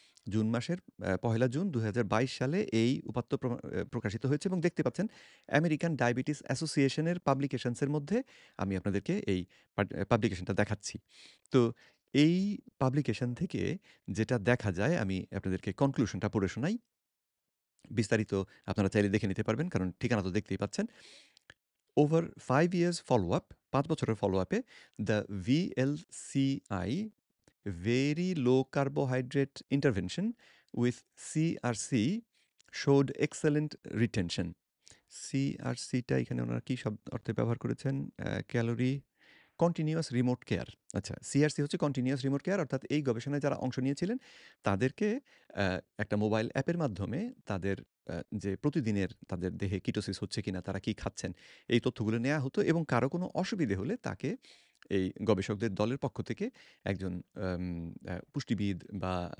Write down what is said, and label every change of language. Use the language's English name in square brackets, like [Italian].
[Bangla] June মাসের ১লা June ২০২২ সালে এই উপাত্ত প্রকাশিত হয়েছে এবং দেখতে পাচ্ছেন আমেরিকান ডায়াবেটিস অ্যাসোসিয়েশনের পাবলিকেশনস এর মধ্যে আমি আপনাদেরকে এই পাবলিকেশনটা দেখাচ্ছি। তো এই পাবলিকেশন থেকে যেটা দেখা যায় আমি আপনাদেরকে কনক্লুশনটা পড়ে শোনাই। বিস্তারিত আপনারা চাইলে দেখে নিতে পারবেন কারণ ঠিকানা তো দেখতেই পাচ্ছেন। [English] over 5 years follow up, [Bangla] ৫ বছরের ফলো আপে [English] The VLCI very low carbohydrate intervention with CRC showed excellent retention. [Bangla] CRCটা এখানে ওনারা কি শব্দ অর্থে ব্যবহার করেছেন? Calorie continuous remote care. আচ্ছা, সিআরসি হচ্ছে কন্টিনিউয়াস রিমোট কেয়ার অর্থাৎ এই গবেষণায় যারা অংশ নিয়েছিলেন তাদেরকে একটা মোবাইল অ্যাপের মাধ্যমে তাদের যে প্রতিদিনের তাদের দেহে কিটোসিস হচ্ছে কিনা, তারা কি খাচ্ছেন, এই তথ্যগুলো নেয়া হতো এবং কারো কোনো অসুবিধে হলে তাকে এই গবেষকদের দলের পক্ষ থেকে একজন আম পুষ্টিবিদ বা